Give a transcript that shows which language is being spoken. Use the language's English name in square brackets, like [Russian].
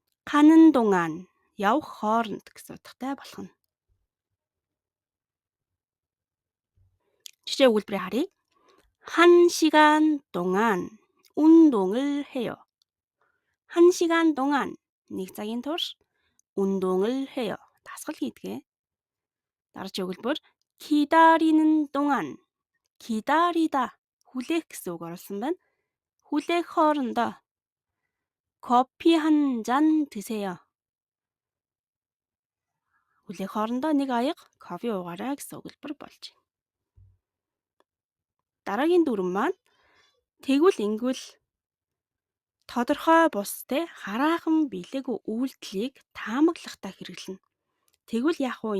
[Korean] 가는 동안 [Mongolian] явах хооронд гэсэн утгатай болох нь. жишээ өгүүлбэрийг харъя. [Korean] 1시간 동안 운동을 해요. 1시간 동안 [Mongolian] 1 цагийн турш [Korean] 운동을 해요. [Mongolian] дасгал хийдгээ. Дараагийн өгүүлбэр [Korean] 기다리는 동안 기다리다 [Mongolian] хүлээх гэсэн үг оруулсан байна. хүлээх хоорондоо [Korean] 커피 한 잔 드세요. [Mongolian] хүлээх хоорондоо нэг аяга кофе уугаарай гэсэн өгүүлбэр болж байна. Дараагийн дүрм маань тэгвэл ингэвэл тодорхой бус хараахан билээгүй үйлдэлийг таамаглахдаа хэрэглэнэ. Тэгвэл яах вэ?